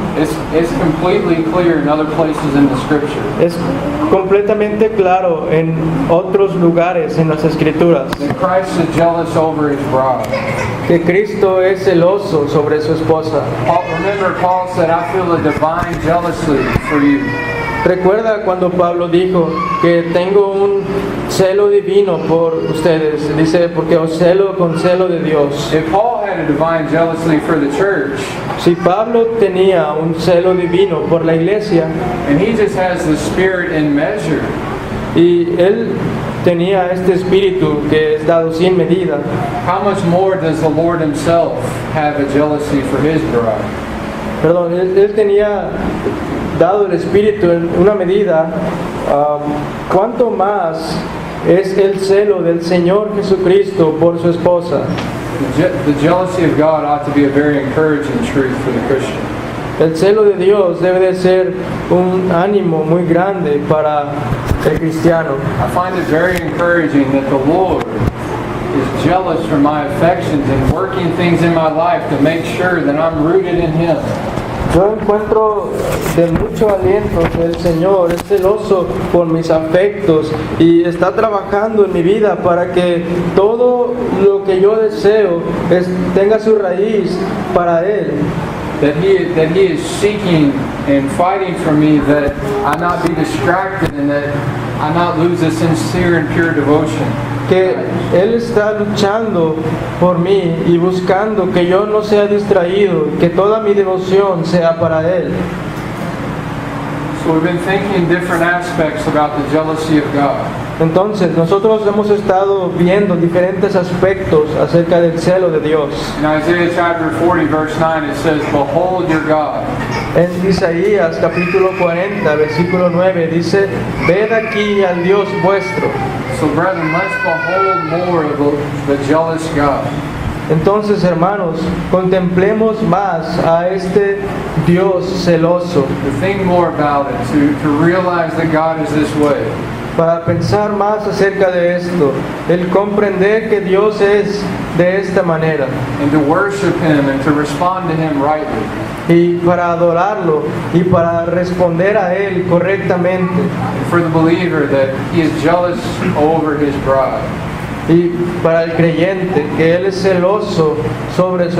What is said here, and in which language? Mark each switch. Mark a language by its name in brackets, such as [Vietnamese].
[English] it's completely clear in other places in the Scripture. [Spanish] Es completamente claro en otros lugares en las Escrituras [English] That Christ is jealous over His bride. [Spanish] que Cristo es celoso sobre su esposa. [English] Remember, Paul said, "I feel a divine jealousy for you." [Spanish] Recuerda cuando Pablo dijo que tengo un celo divino por ustedes. Dice, porque os celo con celo de Dios. [English] If Paul had a divine jealousy for the church, [Spanish] si Pablo tenía un celo divino por la iglesia, [English] and he just has the Spirit in measure, [Spanish] y él tenía este espíritu que es dado sin medida, [English] how much more does the Lord Himself have a jealousy for His bride? [Spanish] Perdón, él tenía dado el espíritu en una medida, ¿cuánto más es el celo del Señor Jesucristo por su esposa? [English] The jealousy of God ought to be a very encouraging truth for the Christian. [Spanish] El celo de Dios debe de ser un ánimo muy grande para el cristiano. [English] I find it very encouraging that the Lord is jealous for my affections and working things in my life to make sure that I'm rooted in Him. [Spanish] Yo encuentro de mucho aliento que el Señor es celoso por mis afectos y está trabajando en mi vida para que todo lo que yo deseo tenga su raíz para Él. [English] That he is seeking and fighting for me, that I not be distracted and that I not lose a sincere and pure devotion. [Spanish] Que Él está luchando por mí y buscando que yo no sea distraído, que toda mi devoción sea para Él. [English] So we've been thinking different aspects about the jealousy of God. [Spanish] Entonces nosotros hemos estado viendo diferentes aspectos acerca del celo de Dios. [English] In Isaiah chapter 40 verse 9 it says, "Behold your God." [Spanish] En Isaías capítulo 40 versículo 9 dice, ved aquí al Dios vuestro. [English] So brethren, let's behold more of the jealous God. [Spanish] Entonces, hermanos, contemplemos más a este Dios celoso. [English] To think more about it, to realize that God is this way. [Spanish] Para pensar más acerca de esto, el comprender que Dios es de esta manera. [English] And to worship Him and to respond to Him rightly. [Spanish] Y para adorarlo y para responder a Él correctamente. [English] And for the believer that he is jealous over his bride. [Spanish] Y para el creyente que Él es celoso sobre su esposa.